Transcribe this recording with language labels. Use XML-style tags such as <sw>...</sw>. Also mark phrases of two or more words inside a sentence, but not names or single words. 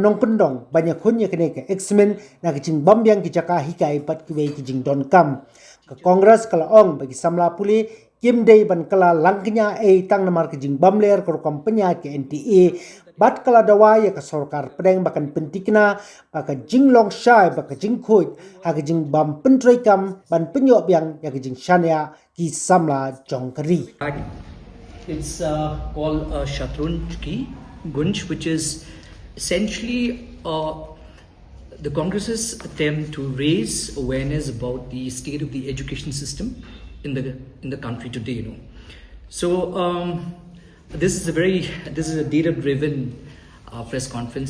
<kha>nong pendong banyak kun ya kene ka examen na ki jing bambyang ki jaka hikai pat ki wei ki jing don kam ka Congress kala ong bagi Samla puli kim day ban kala langknya tang namar ki jing bamler ko kompanya ki NTA bat kala dawa ya ka sorkar pedeng bakan pentikna baka jing long shai baka jing khoi ha ka jing bam pentrai kam ban penyo byang ya ka jing shania ki Samla jongkari.</kha> <en>It's called a Shuki Gunj, which is essentially the Congress's attempt to raise awareness about the state of the education system in the country today. So this is a data-driven press conference.</en>